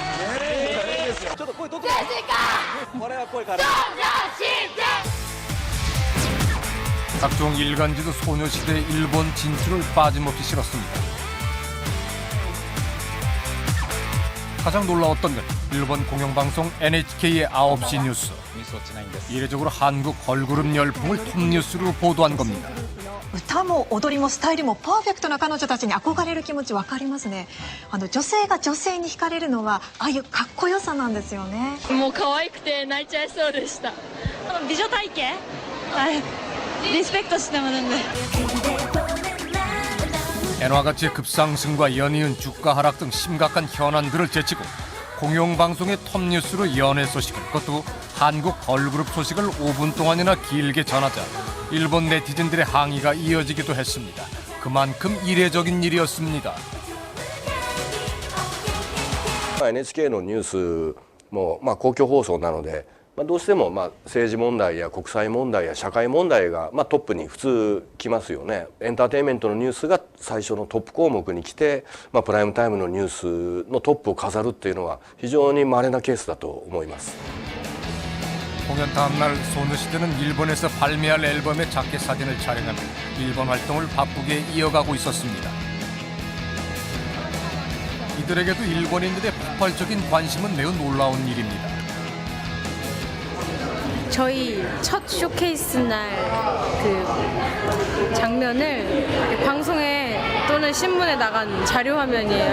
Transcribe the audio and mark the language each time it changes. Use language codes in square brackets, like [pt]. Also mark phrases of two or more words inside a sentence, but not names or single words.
[ko] 각종 일간지도 소녀시대의 일본 진출을 빠짐없이 실었습니다. 가장 놀라웠던 건 일본 공영방송 NHK의 9시 뉴스. 이례적으로 한국 걸그룹 열풍을 톱뉴스로 보도한 겁니다. [ja] 歌も踊りもスタイルもパーフェクトな彼女たちに憧れる気持ち分かりますね。女性が女性に惹かれるのはああいうかっこよさなんですよね。もう可愛くて泣いちゃいそうでした。美女体型、はい、リスペクトしてますんで。 [ko] 엔화 가치의 급상승과 연이은 주가 하락 등 심각한 현안들을 제치고 공영방송의 톱뉴스로 연예 소식을, 그것도 한국 걸그룹 소식을 5분 동안이나 길게 전하자 일본 네티즌들의 항의가 이어지기도 했습니다. 그만큼 이례적인 일이었습니다. [ja] NHK のニュースも公共放送なので、どうしても政治問題や国際問題や社会問題がトップに普通来ますよね。エンターテインメントのニュースが最初のトップ項目に来て、プライムタイムのニュースのトップを飾るっていうのは非常に稀なケースだと思います。 [ko] 공연 다음날 소녀시대는 일본에서 발매할 앨범의 자켓 사진을 촬영하며 일본 활동을 바쁘게 이어가고 있었습니다. 이들에게도 일본인들의 폭발적인 관심은 매우 놀라운 일입니다. 저희 첫 쇼케이스 날 그 장면을 방송에 또는 신문에 나간 자료 화면이에요.